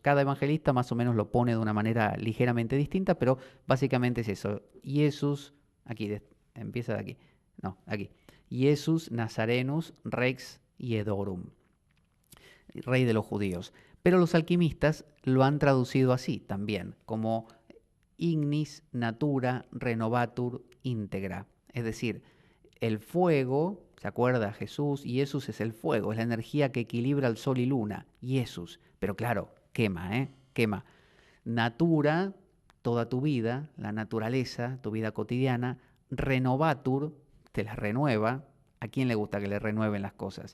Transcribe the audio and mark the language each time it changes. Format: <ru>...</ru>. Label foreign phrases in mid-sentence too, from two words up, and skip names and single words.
<es>Cada evangelista más o menos lo pone de una manera ligeramente distinta, pero básicamente es eso. Jesús, aquí, empieza de aquí, no, aquí.</es> <la>Jesús Nazarenus Rex Iedorum,</la> <es>rey de los judíos. Pero los alquimistas lo han traducido así también, como</es> <la>ignis natura renovatur integra.</la> <es>Es decir, el fuego, ¿se acuerda Jesús? Y Jesús es el fuego, es la energía que equilibra el sol y luna. Jesús, pero claro, quema, ¿eh? Quema. Natura, toda tu vida, la naturaleza, tu vida cotidiana. Renovatur, te la renueva. ¿A quién le gusta que le renueven las cosas?</es>